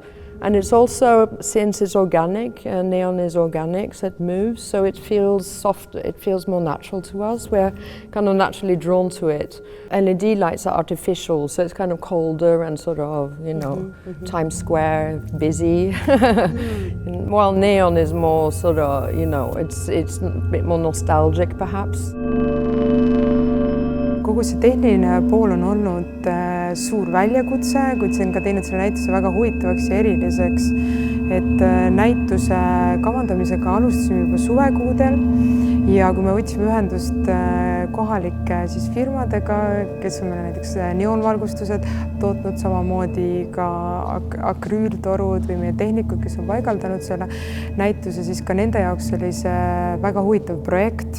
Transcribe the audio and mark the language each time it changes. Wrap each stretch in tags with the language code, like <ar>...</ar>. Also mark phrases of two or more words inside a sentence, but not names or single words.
<en>And it's also, since it's organic, neon is organic, so it moves, so it feels softer, it feels more natural to us. We're kind of naturally drawn to it. LED lights are artificial, so it's kind of colder and sort of, Times Square, busy. While neon is more sort of, it's a bit more nostalgic perhaps.</en> <et>Kogu see tehniline pool on olnud suur väljakutse, kuid see on ka teinud selle näituse väga huvitavaks ja eriliseks. Et näituse kavandamisega alustasime juba suvekuudel, ja kui me võtsime ühendust kohalike firmadega, kes on meile näiteks neoonvalgustused tootnud, samamoodi ka akrüültorud või meie tehnikud, kes on paigaldanud selle näituse, siis ka nende jaoks oli see väga huvitav projekt.</et>